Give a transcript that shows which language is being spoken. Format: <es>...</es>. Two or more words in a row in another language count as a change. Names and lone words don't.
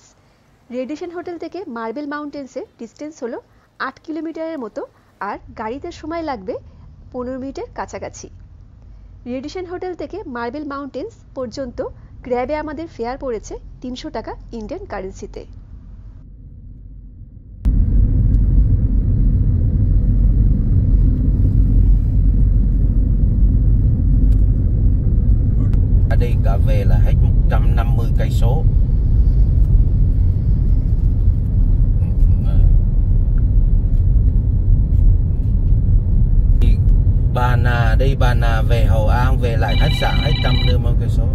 <bn>রেডিসন হোটেল থেকে মার্বেল মাউন্টেন্সের ডিস্টেন্স হলো 8 কিলোমিটারের মতো, আর গাড়িতে সময় লাগবে 15 মিনিটের কাছাকাছি। রেডিসন হোটেল থেকে মার্বেল মাউন্টেন্স পর্যন্ত গ্র্যাবে আমাদের ফেয়ার পড়েছে 300 টাকা</bn> <en>Indian currency.</en> <vi>Ở đây cả về là hết 150 cây số. Đi Bà Nà về Hội An về lại khách sạn hết 150 cây số.</vi>